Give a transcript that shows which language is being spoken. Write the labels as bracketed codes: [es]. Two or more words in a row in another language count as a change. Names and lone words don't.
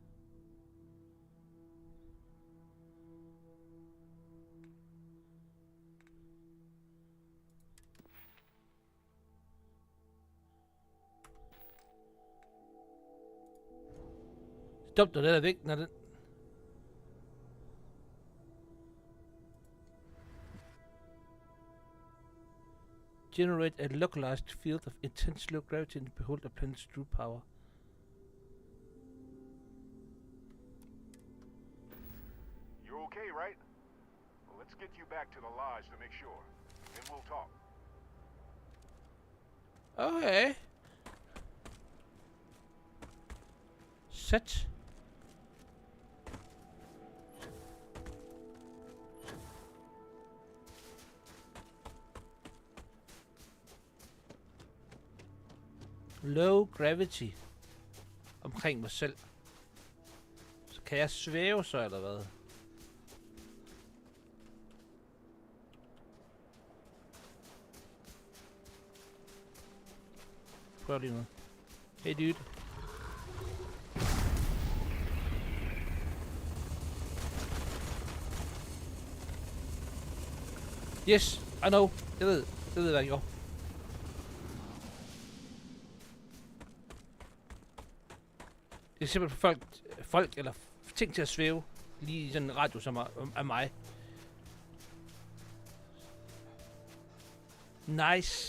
[da] Dumt, når den er væk, når den... [en] Generate a localized field of intense low gravity and behold a planet's true power. get you back to the lodge to make sure. Then we'll talk. [da] Okay. Sæt. [en] Low gravity. [da] Omkring mig selv. Så kan jeg svæve så, eller hvad? Prøv lige noget. [en] Hey dude. Yes, I know. [da] Jeg ved, hvad jeg gjorde. Det er simpelthen folk eller ting til at svæve lige i sådan en radius af mig. [en] Nice.